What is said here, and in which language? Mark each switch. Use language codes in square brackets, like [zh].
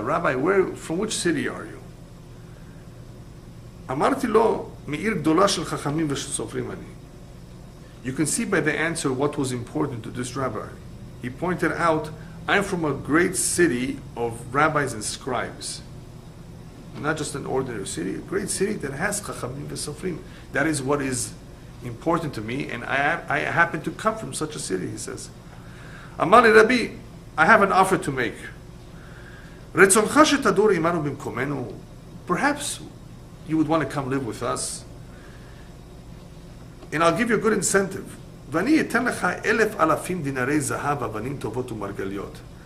[en] Rabbi, from which city are you? [he] אמרתי לו, מעיר גדולה של חכמים וסופרים אני. [en] You can see by the answer what was important to this rabbi. He pointed out, I'm from a great city of rabbis and scribes. Not just an ordinary city, a great city that has chachamim v'sofrim. That is what is important to me, and I happen to come from such a city, he says. [he] Amar li Rabbi, [en] I have an offer to make. [he] רצונך שתדור עמנו במקומנו, [en] perhaps you would want to come live with us, and I'll give you a good incentive. [he] ואני אתן לך 1,000 דינרי זהב, אבנים טובות ומרגליות.